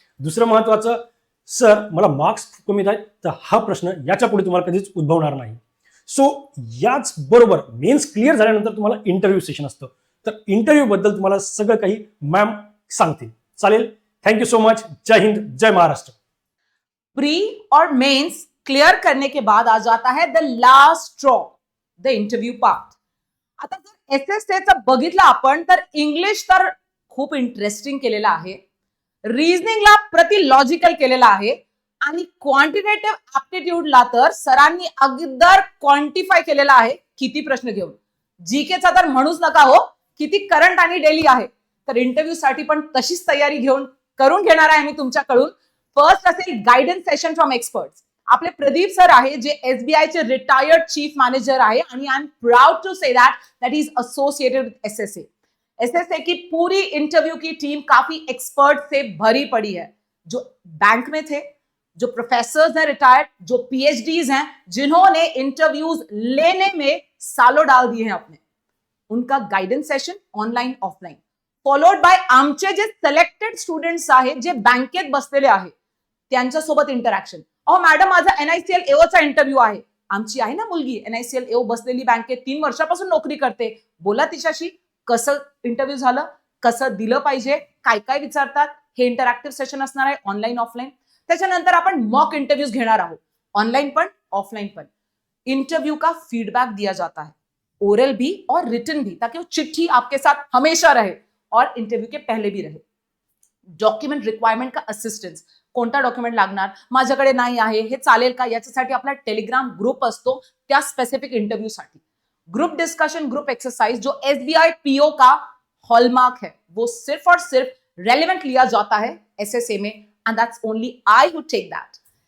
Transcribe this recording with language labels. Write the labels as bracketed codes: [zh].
[mr] दुसरं महत्वाचं, सर मला मार्क्स कमी आहेत, तर हा प्रश्न याच्या पुढे तुम्हाला कधीच उद्भवणार नाही. सो याच बरोबर मेन्स क्लिअर झाल्यानंतर तुम्हाला इंटरव्ह्यू सेशन असतं, तर इंटरव्ह्यू बद्दल तुम्हाला सगळं काही मॅम सांगतील. चालेल, थँक्यू सो मच. जय हिंद, जय महाराष्ट्र. [hi] प्री और मेंस क्लियर करने के बाद आ जाता है the last straw, the interview part. [mr] आता जर एसएसएचं बघितलं आपण तर इंग्लिश तर खूप इंटरेस्टिंग केलेलं आहे, रिझनिंगला प्रति लॉजिकल केलेलं आहे आणि क्वांटिटेटिव्ह ऍप्टिट्यूडला तर सरांनी अगदर क्वांटिफाय केलेला आहे किती प्रश्न घेऊन. जीकेचा तर म्हणूच नका हो, किती करंट आणि डेली आहे. तर इंटरव्ह्यू साठी पण तशीच तयारी करून घेणार आहे मी तुमच्याकडून. फर्स्ट असेल गायडन्स सेशन फ्रॉम एक्सपर्ट्स. आपले प्रदीप सर आहे जे SBI चे रिटायर्ड चीफ मॅनेजर आहे आणि [en] I am proud to say that he is associated with SSA. [hi] SSA की पूरी इंटरव्यू की टीम काफी एक्सपर्ट से भरी पड़ी है, जो बैंक में थे, जो प्रोफेसर्स हैं रिटायर्ड, जो PhDs हैं, जिन्होंने इंटरव्यूज लेने में सालों डाल दिए हैं अपने. उनका guidance session [mr] online offline, followed by आमचे जे सिलेक्टेड स्टुडंट्स आहेत जे बँकेत बसलेले आहेत त्यांच्यासोबत इंटरॅक्शन. अहो मॅडम, माझा NICL AOचा इंटरव्ह्यू आहे. आमची आहे ना मुलगी NICL AO बसलेली बँकेत 3 वर्षापासून नोकरी करते, बोला तिच्याशी. कसं इंटरव्ह्यू झालं, कसं दिलं पाहिजे, काय काय विचारतात, हे इंटरॅक्टिव्ह सेशन असणार आहे ऑनलाईन ऑफलाईन. त्याच्यानंतर आपण मॉक इंटरव्यूज घेणार आहोत, ऑनलाइन पण ऑफलाइन पण. [hi] इंटरव्यू का फीडबैक दिया जाता है, ओरल भी और रिटन भी, ताकि वो चिट्ठी आपके साथ हमेशा रहे और इंटरव्यू के पहले भी रहे. डॉक्युमेंट रिक्वायरमेंट का असिस्टन्स, [mr] कोणता डॉक्युमेंट लागणार, माझ्याकडे नाही आहे, हे चालेल का, याच्यासाठी आपला टेलिग्राम ग्रुप असतो त्या स्पेसिफिक इंटरव्यू साठी. [hi] ग्रुप डिस्कशन, ग्रुप एक्सरसाइज जो SBI PO का हॉलमार्क है, वो सिर्फ और सिर्फ रेलिवेंट लिया जाता है SSA में, [en] and that's only I who take that.